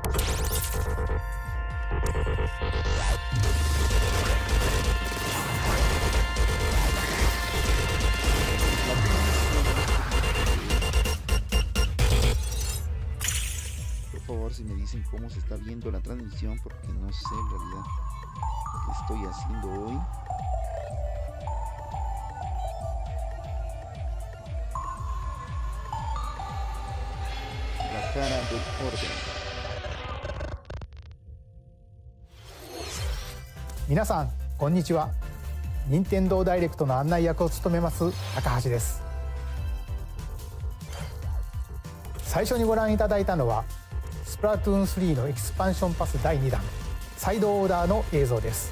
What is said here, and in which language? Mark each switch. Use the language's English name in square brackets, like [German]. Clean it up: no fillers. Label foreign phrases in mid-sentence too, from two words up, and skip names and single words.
[Spanish] Por favor, si me dicen cómo se está viendo la transmisión, porque no sé en realidad qué estoy haciendo hoy. La cara del orden. [Japanese] 皆さんこんにちは。任天堂ダイレクトの案内役を務めます高橋です。最初にご覧いただいたのはスプラトゥーン3のエキスパンションパス第2弾サイドオーダーの映像です。